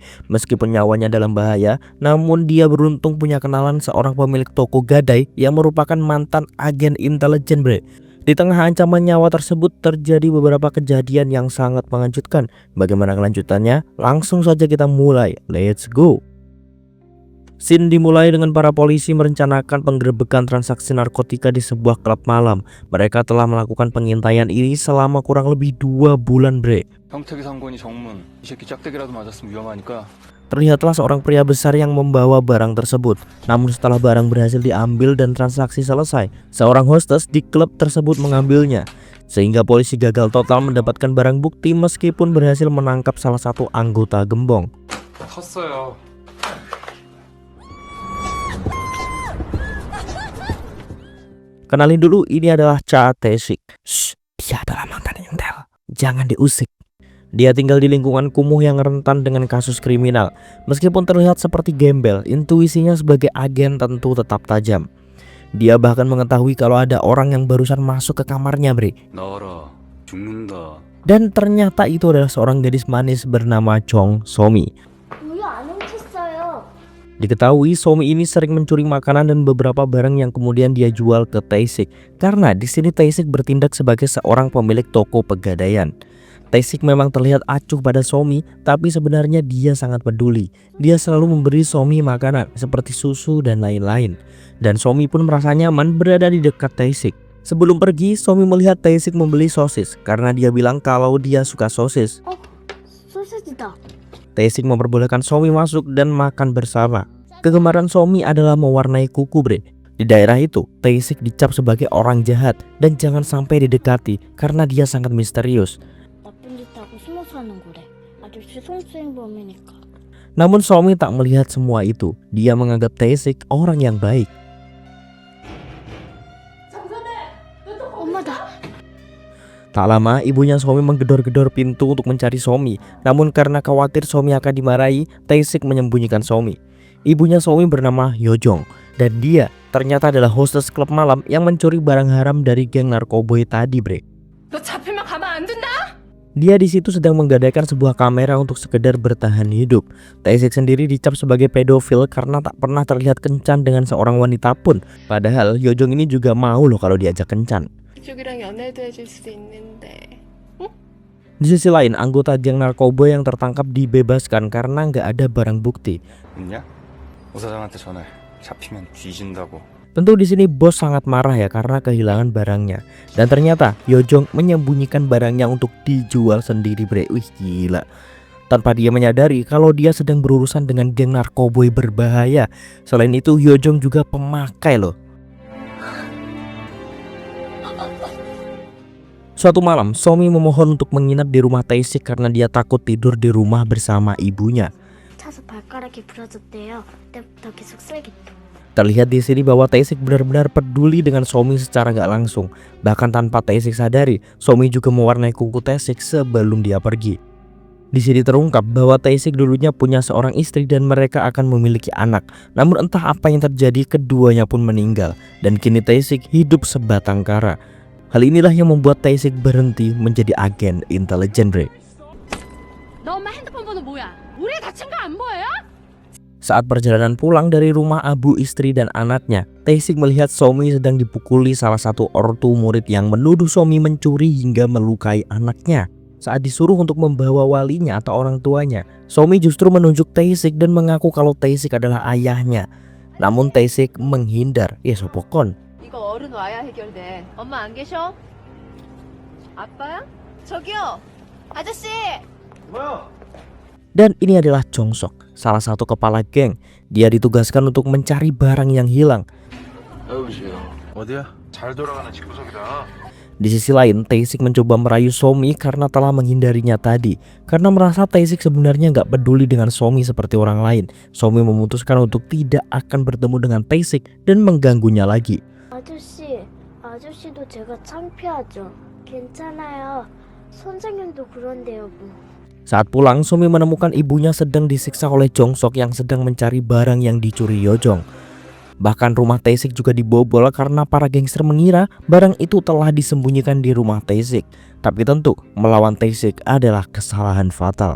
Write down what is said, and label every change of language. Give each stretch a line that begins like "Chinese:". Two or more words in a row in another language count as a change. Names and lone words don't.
Indonesian: Meskipun nyawanya dalam bahaya, namun dia beruntung punya kenalan seorang pemilik toko gadai yang merupakan mantan agen intelijen, bre. Di tengah ancaman nyawa tersebut terjadi beberapa kejadian yang sangat mengejutkan. Bagaimana kelanjutannya? Langsung saja kita mulai.
English: Let's go.
Indonesian: Scene dimulai dengan para polisi merencanakan penggerebekan transaksi narkotika di sebuah klub malam. Mereka telah melakukan pengintaian ini selama kurang lebih 2 bulan, bre.
Korean: 형택이 상권이 정문. 이 새끼 짝대기라도 맞았으면 위험하니까.
Indonesian: Terlihatlah seorang pria besar yang membawa barang tersebut. Namun setelah barang berhasil diambil dan transaksi selesai, seorang hostess di klub tersebut mengambilnya. Sehingga polisi gagal total mendapatkan barang bukti meskipun berhasil menangkap salah satu anggota gembong.
Korean: 컸어요.
Indonesian: Kenalin dulu, ini adalah Cha Tae-sik. Dia adalah mantan intel. Jangan diusik. Dia tinggal di lingkungan kumuh yang rentan dengan kasus kriminal. Meskipun terlihat seperti gembel, intuisinya sebagai agen tentu tetap tajam. Dia bahkan mengetahui kalau ada orang yang barusan masuk ke kamarnya, bre.
Korean: 나와라. 죽는다.
Indonesian: Dan ternyata itu adalah seorang gadis manis bernama Jong Somi.
Korean: 우유 안 훔쳤어요.
Indonesian: Diketahui Somi ini sering mencuri makanan dan beberapa barang yang kemudian dia jual ke Tae-sik. Karena di sini Tae-sik bertindak sebagai seorang pemilik toko pegadaian. Tae-sik memang terlihat acuh pada Somi, tapi sebenarnya dia sangat peduli. Dia selalu memberi Somi makanan seperti susu dan lain-lain. Dan Somi pun merasa nyaman berada di dekat Tae-sik. Sebelum pergi, Somi melihat Tae-sik membeli sosis karena dia bilang kalau dia suka sosis.
Korean: 소시지다.
Indonesian: Tae-sik memperbolehkan Somi masuk dan makan bersama. Kegemaran Somi adalah mewarnai kuku, bre. Di daerah itu, Tae-sik dicap sebagai orang jahat dan jangan sampai didekati karena dia sangat misterius.
Korean: 나쁜 짓 하고 숨어 사는 거래. 아저씨 성추행범이니까.
Indonesian: Namun Somi tak melihat semua itu. Dia menganggap Tae-sik orang yang baik.
Korean: 엄마다.
Indonesian: Tak lama, ibunya Somi menggedor-gedor pintu untuk mencari Somi. Namun karena khawatir Somi akan dimarahi, Tae-sik menyembunyikan Somi. Ibunya Somi bernama Yojong, dan dia ternyata adalah hostess klub malam yang mencuri barang haram dari geng narkoboy tadi, bre.
Korean: 너 잡히면 가만 안 둔다.
Indonesian: Dia di situ sedang menggadaikan sebuah kamera untuk sekedar bertahan hidup. Tae-sik sendiri dicap sebagai pedofil karena tak pernah terlihat kencan dengan seorang wanita pun. Padahal Yojong ini juga mau loh kalau diajak kencan.
Korean: 이쪽이랑 연애도 해줄 수 있는데.
Indonesian: Di sisi lain, anggota geng narkoba yang tertangkap dibebaskan karena nggak ada barang bukti.
Korean: 있냐? 오사장한테 전화해. 잡히면 뒤진다고.
Indonesian: Tentu di sini bos sangat marah ya karena kehilangan barangnya. Dan ternyata Yojong menyembunyikan barangnya untuk dijual sendiri, bre. Wih, gila. Tanpa dia menyadari kalau dia sedang berurusan dengan geng narkoboy berbahaya. Selain itu, Yojong juga pemakai loh. Suatu malam, Somi memohon untuk menginap di rumah Tae-sik karena dia takut tidur di rumah bersama ibunya.
Korean: 차서 발가락이 부러졌대요. 그때부터 계속 쓰레기통.
Indonesian: Terlihat di sini bahwa Tae-sik benar-benar peduli dengan Somi secara gak langsung. Bahkan tanpa Tae-sik sadari, Somi juga mewarnai kuku Tae-sik sebelum dia pergi. Di sini terungkap bahwa Tae-sik dulunya punya seorang istri dan mereka akan memiliki anak. Namun entah apa yang terjadi, keduanya pun meninggal. Dan kini Tae-sik hidup sebatang kara. Hal inilah yang membuat Tae-sik berhenti menjadi agen intelijen, bre.
Korean: 너 엄마 핸드폰 번호 뭐야? 우리 다친 거 안 보여요?
Indonesian: Saat perjalanan pulang dari rumah Abu istri dan anaknya, Tae-sik melihat Somi sedang dipukuli salah satu ortu murid yang menuduh Somi mencuri hingga melukai anaknya. Saat disuruh untuk membawa walinya atau orang tuanya, Somi justru menunjuk Tae-sik dan mengaku kalau Tae-sik adalah ayahnya. Namun Tae-sik menghindar. Ya sopokon.
Korean: 이거 어른 와야 해결돼. 엄마 안 계셔? 아빠야? 저기요. 아저씨.
Indonesian: Dan ini adalah Jong-sok, salah satu kepala geng. Dia ditugaskan untuk mencari barang yang hilang.
Korean: 여보세요. 어디야? 잘 돌아가는 집구석이다.
Indonesian: Di sisi lain, Tae-sik mencoba merayu Somi karena telah menghindarinya tadi. Karena merasa Tae-sik sebenarnya nggak peduli dengan Somi seperti orang lain. Somi memutuskan untuk tidak akan bertemu dengan Tae-sik dan mengganggunya lagi.
Korean: 아저씨도 제가 창피하죠. 괜찮아요. 선생님도 그런데요, 뭐.
Indonesian: Saat pulang, Somi menemukan ibunya sedang disiksa oleh Jong-sok yang sedang mencari barang yang dicuri Yojong. Bahkan rumah Tae-sik juga dibobol karena para gangster mengira barang itu telah disembunyikan di rumah Tae-sik. Tapi tentu melawan Tae-sik adalah kesalahan fatal.